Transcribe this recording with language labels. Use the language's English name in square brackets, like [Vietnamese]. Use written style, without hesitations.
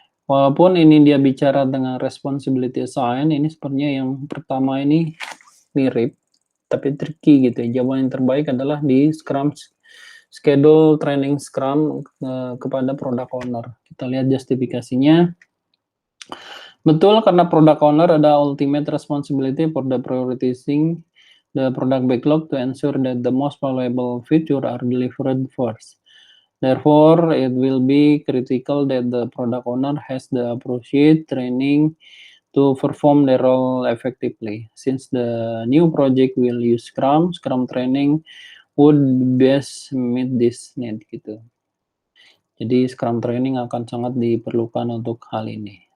[Indonesian] Walaupun ini dia bicara dengan responsibility assign, ini sepertinya yang pertama ini mirip, tapi tricky gitu ya. Jawaban yang terbaik adalah di Scrum schedule training Scrum kepada product owner. Kita lihat justifikasinya. Betul, karena product owner ada [English] ultimate responsibility for the prioritizing the product backlog to ensure that the most valuable feature are delivered first. Therefore, it will be critical that the product owner has the appropriate training to perform their role effectively. Since the new project will use Scrum training would best meet this need gitu. [Indonesian] Jadi Scrum training akan sangat diperlukan untuk hal ini.